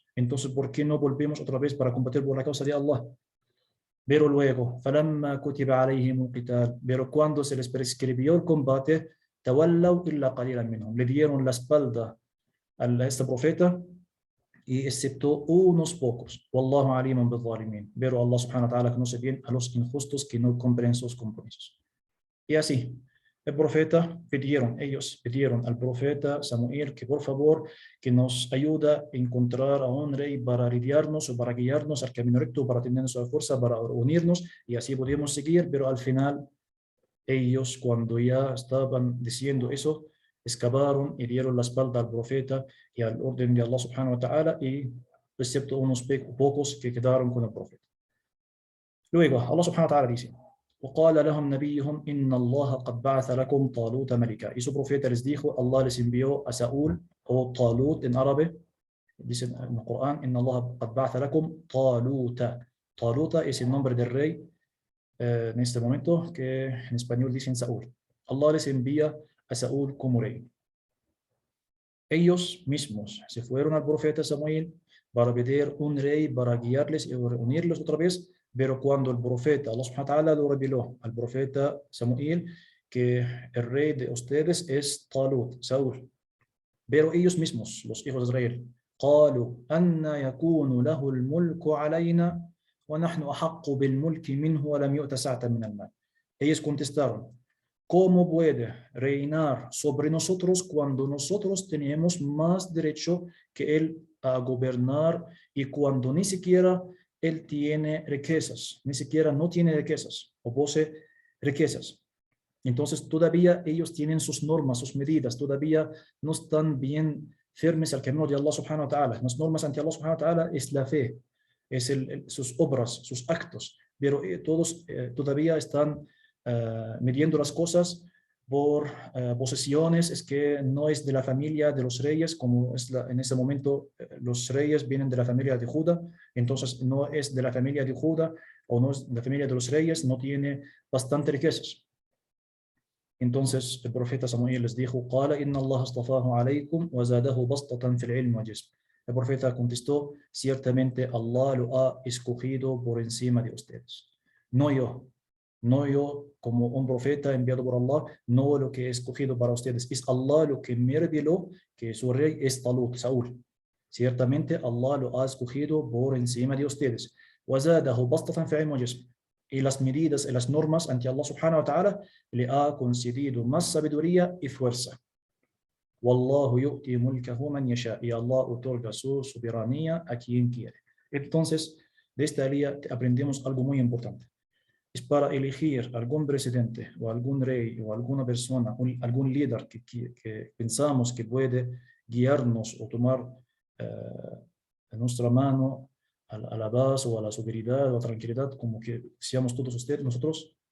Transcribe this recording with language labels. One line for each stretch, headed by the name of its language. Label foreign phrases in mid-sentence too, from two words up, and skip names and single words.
Spanish: Entonces, ¿por qué no volvemos otra vez para combatir por la causa de Allah? Pero luego,
Arabic: فَلَمَّا كُتِبَ عَلَيْهِمُ الْقِتَالُ.
Spanish: Pero cuando se les prescribió el combate,
Arabic: تَوَلَّوْا إِلَّا قَلِيلًا مِنْهُمْ.
Spanish: Le dieron la espalda a este profeta y excepto unos pocos.
Arabic: والله عليم بالظالمين.
Spanish: Pero Allah
Arabic: سبحانه وتعالى
Spanish: conoce bien a los injustos que no cumplen sus compromisos. Y así, ellos pidieron al profeta Samuel que por favor que nos ayude a encontrar a un rey para lidiarnos o para guiarnos al camino recto, para tener nuestra fuerza, para unirnos y así podemos seguir, pero al final ellos cuando ya estaban diciendo eso, excavaron y dieron la espalda al profeta y al orden de Allah
Arabic: سبحانه وتعالى
Spanish: y excepto unos pocos que quedaron con el profeta.
Arabic: Luego الله سبحانه وتعالى dice, وقال لهم نبيهم إن الله قد بعث لكم طالوت ملكا.
Spanish: Y su profeta les dijo, Allah les envió a Saúl o Talut en árabe. Dice en el Corán,
Arabic: إن الله قد بعث لكم طالوت.
Spanish: Taluta es el nombre del rey en este momento que en español dicen Saúl. Allah les envía a Saúl como rey. Ellos mismos se fueron al profeta Samuel para pedir un rey para guiarles y unirlos otra vez. Pero cuando el profeta, Allah
Arabic: سبحانه وتعالى
Spanish: lo reveló al profeta Samuel que el rey de ustedes es Talut, Saúl. Pero ellos mismos, los hijos de Israel,
Arabic: قالوا أن يكون له الملك علينا ونحن أحق بالملك منه ولم يؤت سعة من المال.
Spanish: Ellos contestaron, ¿cómo puede reinar sobre nosotros cuando nosotros tenemos más derecho que él a gobernar y cuando ni siquiera él tiene riquezas, ni siquiera no tiene riquezas o posee riquezas? Entonces todavía ellos tienen sus normas, sus medidas, todavía no están bien firmes al camino de Allah
Arabic: سبحانه وتعالى.
Spanish: Las normas ante Allah
Arabic: سبحانه وتعالى
Spanish: es la fe, es sus obras, sus actos, pero todos todavía están midiendo las cosas por posesiones, es que no es de la familia de los reyes, como es en ese momento los reyes vienen de la familia de Judá, entonces no es de la familia de Judá o no es de la familia de los reyes, no tiene bastante riquezas. Entonces el profeta Samuel les dijo,
Arabic: قال إن الله اصطفاه عليكم وزاده بسطة في العلم والجسم.
Spanish: El profeta contestó, ciertamente Allah lo ha escogido por encima de ustedes. No yo como un profeta enviado por Allah, no lo que he escogido para ustedes. Es Allah lo que me reveló que su rey es Talut, Saúl. Ciertamente Allah lo ha escogido por encima de ustedes.
Arabic: وزاده بسطة في علم وجسم.
Spanish: Y las medidas y las normas ante Allah
Arabic: سبحانه وتعالى
Spanish: le ha concedido más sabiduría y fuerza.
Arabic: والله يؤتي ملكه من يشاء.
Spanish: Y Allah otorga su soberanía a quien quiere. Entonces, de esta área aprendemos algo muy importante. Es para elegir algún presidente o algún rey o alguna persona, algún líder que pensamos que puede guiarnos o tomar nuestra mano a la paz o a la seguridad o a la tranquilidad, como que seamos todos ustedes, nosotros.